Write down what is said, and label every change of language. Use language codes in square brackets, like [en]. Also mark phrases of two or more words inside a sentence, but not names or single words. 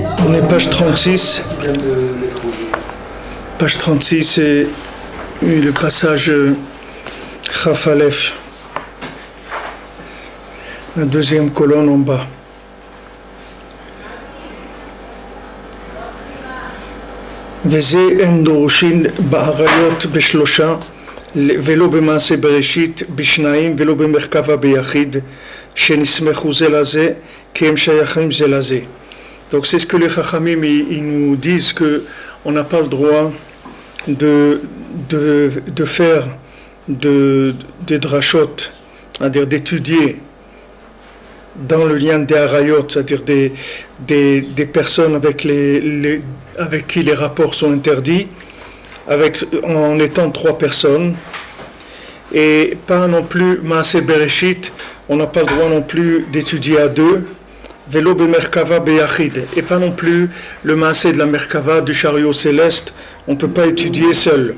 [fr] On est page 36. Page 36 et le passage [he] כף אלף. [fr] La deuxième colonne en bas. [he] וזה הם דורשים בעריות בשלושה ולא במעשה בראשית בשניים ולא במרכבה ביחיד שנסמכו זה לזה כי הם שייכים זה לזה. [fr] Donc c'est ce que les Chachamim ils nous disent que on n'a pas le droit de faire des drachot, c'est-à-dire d'étudier dans le lien des harayot, c'est-à-dire des personnes avec qui les rapports sont interdits, en étant trois personnes, et pas non plus [he] מעשה בראשית, [fr] on n'a pas le droit non plus d'étudier à deux, [he] ולא במרכבה ביחיד, [fr] et pas non plus le Maaseh de la Merkava, du chariot céleste, on ne peut pas étudier seul.